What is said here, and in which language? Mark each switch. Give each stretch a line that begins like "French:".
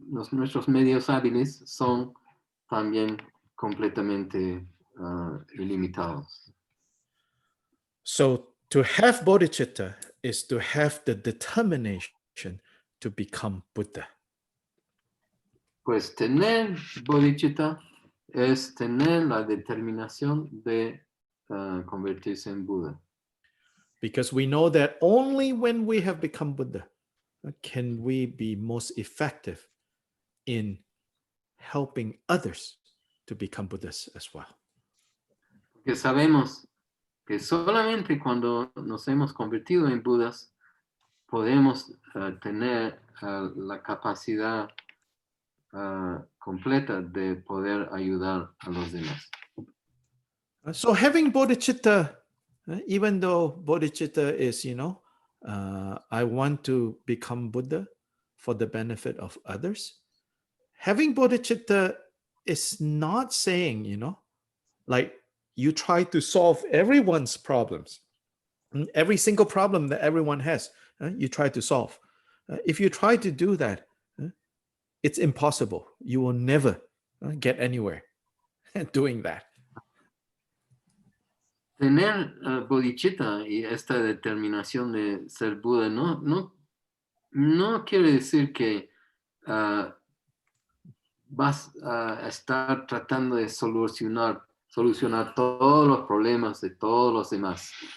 Spanish: nuestros medios hábiles son también completamente ilimitados.
English: So to have bodhicitta is to have the determination to become Buddha.
Spanish: Pues tener bodhicitta es tener la determinación de convertirse en Buda.
English: Because we know that only when we have become Buddha can we be most effective in helping others to become Buddhas as well.
Spanish: Porque sabemos que solamente cuando nos hemos convertido en Budas podemos tener la capacidad completa de poder ayudar a los demás.
English: So having bodhicitta, even though bodhicitta is, I want to become Buddha for the benefit of others, having bodhicitta is not saying, like you try to solve everyone's problems. Every single problem that everyone has, you try to solve. If you try to do that, it's impossible. You will never get anywhere doing that.
Spanish: Tener bodhicitta y esta determinación de ser Buda no quiere decir que vas a estar tratando de solucionar todos los problemas de todos los demás.